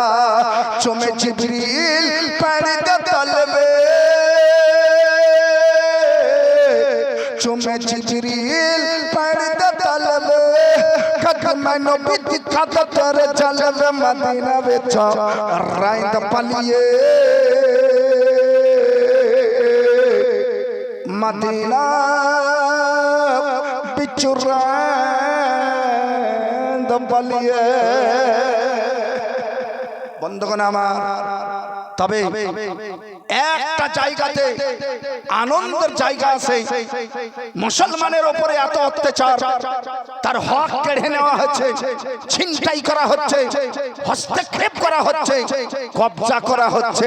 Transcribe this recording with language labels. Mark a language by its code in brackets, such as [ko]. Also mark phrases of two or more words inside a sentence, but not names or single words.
[pa] ਚੁੰਮੇ ਜਿਬਰੀਲ ਪੈਰ ਦੇ ਤਲਬੇ, ਚੁੰਮੇ ਜਿਬਰੀਲ ਪੈਰ ਦੇ ਤਲਬੇ, ਕਦਮ ਨਬੀ ਦਿਖਾ ਦੇ ਤੇਰੇ ਜਲਵੇ, ਮਦੀਨਾ ਵਿਚ ਰਾਂਦ ਬਲਿਏ, ਮਦੀਨਾ ਵਿਚ ਰਾਂਦ ਬਲਿਏ। [bn] বন্ধুগণ আমার, তবে একটা জায়গাতে আনন্দের জায়গা আছে, মুসলমানের উপরে এত অত্যাচার, তার হক কেড়ে নেওয়া হচ্ছে, ছিনতাই করা হচ্ছে, হস্তক্ষেপ করা হচ্ছে, কবজা করা হচ্ছে।